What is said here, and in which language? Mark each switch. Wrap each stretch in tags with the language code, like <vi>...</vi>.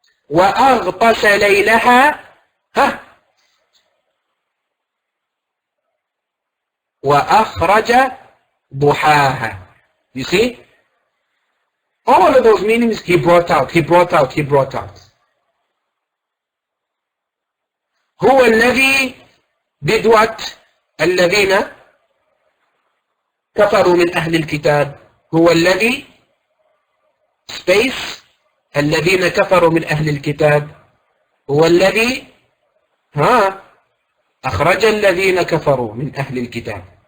<ar>وأغطش ليلها وأخرج ضحاها.</ar> <en>You see? All of those meanings he brought out, he brought out, he brought out.</en> <ar>هو الذي</ar> <en>did what?</en> <ar>الذين كفروا من أهل الكتاب. هو الذي</ar> <en>space</en> <ar>الذين كفروا من أهل الكتاب. هو الذي أخرج الذين كفروا من أهل الكتاب.</ar>